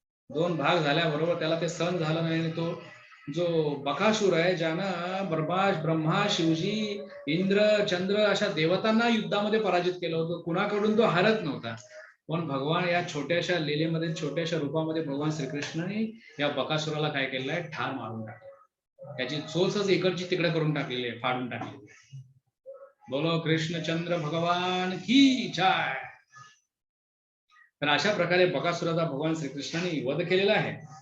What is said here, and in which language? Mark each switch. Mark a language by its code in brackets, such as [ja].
[mr] 2 भाग झाल्याबरोबर त्याला ते सहन झालं नाही आणि तो जो बकासूर आहे, ज्यानं ब्रह्मा, शिवजी, इंद्र, चंद्र अशा देवतांना युद्धामध्ये पराजित केलं होतं, कुणाकडून तो हारत नव्हता. पण भगवान या छोट्याशा लीलेमध्ये, छोट्याशा रूपामध्ये भगवान श्रीकृष्णाने या बकासुराला काय केलेलं आहे, ठार मारून टाकलं. त्याची चोचच इकडची तिकडे करून टाकलेली आहे, फाडून टाकलेली आहे. [hi] बोलो कृष्णचंद्र भगवान की जय. [mr] तर अशा प्रकारे बकासुराचा भगवान श्रीकृष्णाने वध केलेला आहे.